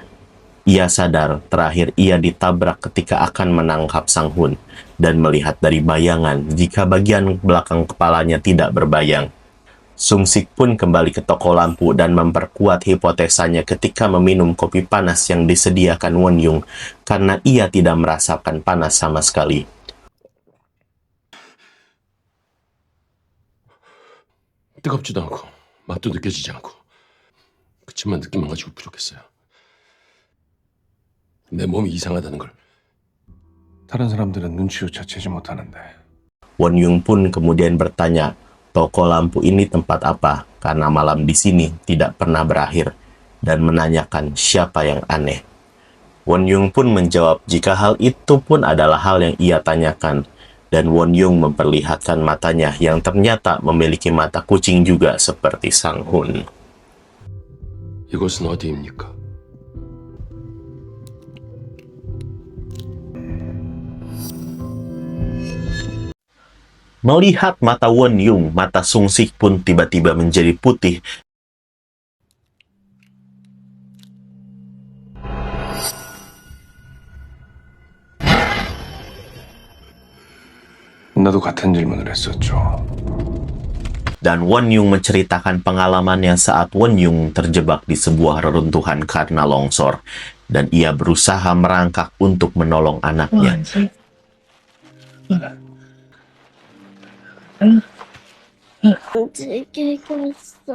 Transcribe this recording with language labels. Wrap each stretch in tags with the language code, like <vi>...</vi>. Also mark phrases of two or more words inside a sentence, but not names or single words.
<id>Ia sadar terakhir ia ditabrak ketika akan menangkap Sang Hun dan melihat dari bayangan jika bagian belakang kepalanya tidak berbayang. Sung Sik pun kembali ke toko lampu dan memperkuat hipotesanya ketika meminum kopi panas yang disediakan Won Yung karena ia tidak merasakan panas sama sekali.</id> <ko>뜨겁지도 않고 맛도 느껴지지 않고 그치만 느낌만 가지고 부족했어요. 내 몸이 이상하다는 걸. 다른 사람들은 눈치조차 채지 못하는데.</ko> <id>Won Yung pun kemudian bertanya, toko lampu ini tempat apa? Karena malam di sini tidak pernah berakhir, dan menanyakan siapa yang aneh. Won Yung pun menjawab jika hal itu pun adalah hal yang ia tanyakan, dan Won Yung memperlihatkan matanya yang ternyata memiliki mata kucing juga seperti Sang Hun.</id> <ko>이곳은 어디입니까?</ko> <id>Melihat mata Won Yung, mata Sung Sik pun tiba-tiba menjadi putih.</id> <ko>나도 같은 질문을 했었죠.</ko> <id>Dan Won Yung menceritakan pengalamannya saat Won Yung terjebak di sebuah reruntuhan karena longsor, dan ia berusaha merangkak untuk menolong anaknya.</id> <ko>움직이고 있어.</ko>